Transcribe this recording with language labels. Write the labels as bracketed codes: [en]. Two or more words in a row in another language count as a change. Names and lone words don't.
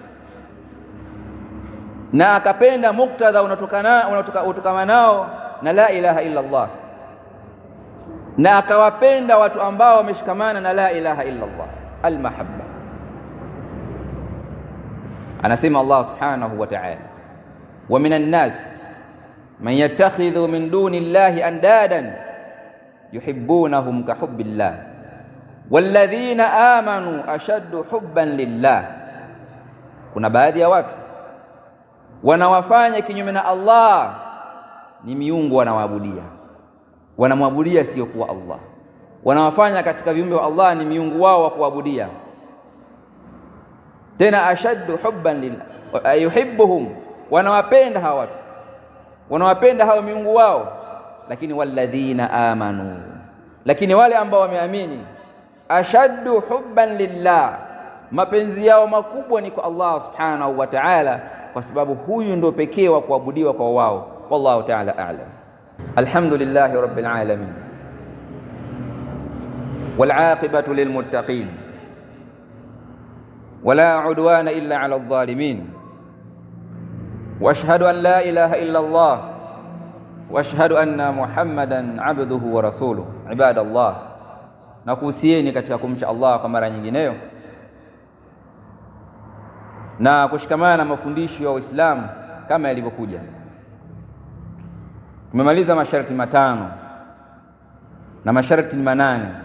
[sw] na akapenda muktadha unatokana nao na [ar] لا إله إلا الله, [sw] na akawapenda watu ambao wameshikamana na [ar] لا إله إلا الله. المحبة، anasema الله سبحانه وتعالى، ومن الناس من يتخذ من دون الله أندادا يحبونهم كحب الله والذين آمنوا أشد حبا لله, [sw] kuna baadhi ya watu wanawafanya kinyume na Allah ni miungu, wanamwabudia sio kuwa Allah, wanawafanya katika viumbe wa Allah ni miungu wao wa kuabudia. Tena [ar] أشد حبا لله، يحبهم, [sw] wanawapenda hawa watu, wanawapenda hao miungu wao. Lakini [ar] والذين آمنوا, [sw] lakini wale ambao wameamini, [ar] أشد حبا لله, [sw] mapenzi yao makubwa ni kwa Allah [ar] سبحانه وتعالى, [sw] kwa sababu huyu ndio pekee wa kuabudiwa kwa wao. [ar] والله تعالى أعلم. الحمد لله رب العالمين والعاقبة للمتقين ولا عدوان إلا على الظالمين وأشهد أن لا إله إلا الله وأشهد أن محمدا عبده ورسوله. [sw] Ibadallah, nakuhusieni katika kumcha Allah kwa mara nyingineyo na kushikamana na mafundisho ya Uislamu kama yalivyokuja. Tumemaliza masharti matano na masharti manane.